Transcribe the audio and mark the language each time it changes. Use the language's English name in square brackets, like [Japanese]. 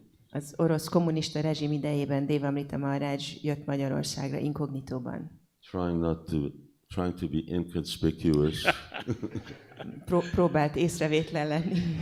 [Hungarian] Az orosz kommunista rezsim idejében Devāmṛta Mahārāja jött Magyarországra inkognitóban. [English] Trying to be inconspicuous. [Hungarian] Próbált észrevétlen lenni.